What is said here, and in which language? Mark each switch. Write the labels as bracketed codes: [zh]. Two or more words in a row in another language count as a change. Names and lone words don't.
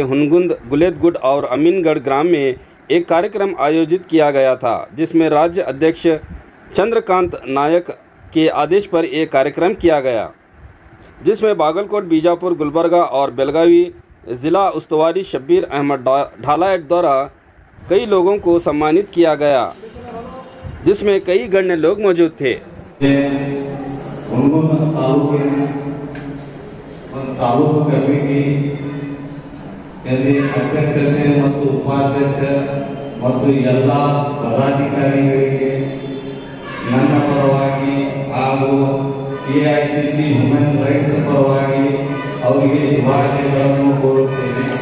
[hi] हुनगुंद, गुलेदगुड और अमीनगढ़ ग्राम में एक कार्यक्रम आयोजित किया गया था, जिसमें राज्य अध्यक्ष चंद्रकांत नायक के आदेश पर एक कार्यक्रम किया गया, जिसमें बागलकोट, बीजापुर, गुलबर्गा और बेलगावी ज़िला उस्तवारी शब्बीर अहमद ढालायत द्वारा कई लोगों को सम्मानित किया गया, जिसमें कई गण्य लोग मौजूद थे। [kn] ತಾಲೂಕು ಕಮಿಟಿ ಅಧ್ಯಕ್ಷತೆ ಮತ್ತು ಉಪಾಧ್ಯಕ್ಷ ಮತ್ತು ಎಲ್ಲ ಪದಾಧಿಕಾರಿಗಳಿಗೆ ನನ್ನ ಪರವಾಗಿ ಹಾಗೂ ಎಐಸಿಸಿ [en] human rights [kn] ಪರವಾಗಿ ಅವರಿಗೆ ಶುಭಾಶಯಗಳನ್ನು ಕೋರುತ್ತೇನೆ।